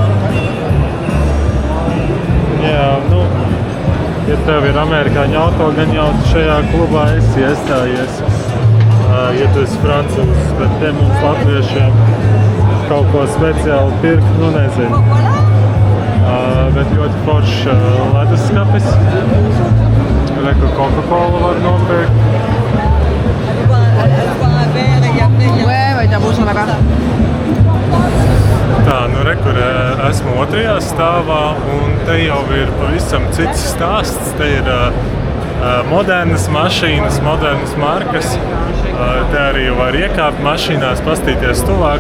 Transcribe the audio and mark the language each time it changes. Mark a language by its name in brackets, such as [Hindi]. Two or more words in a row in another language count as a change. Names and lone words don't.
[Latvian] Jā, nu, ja tev ir amerikāņu auto, gan jau šajā klubā esi iestājies. Ja tu esi francūzs, bet te mums latviešiem kaut ko speciāli pirkt, nu nezinu. Bet ļoti foršs leduskapis. Reku Coca-Cola var nopirkt. [French] Ouais, ouais, t'as beau son là-bas. [Latvian] Tā, nu rekur esmu otrajā stāvā un te jau ir pavisam cits stāsts. Te ir modernas mašīnas, modernas markas. Te arī var iekāpt mašīnās, pastīties tuvāk.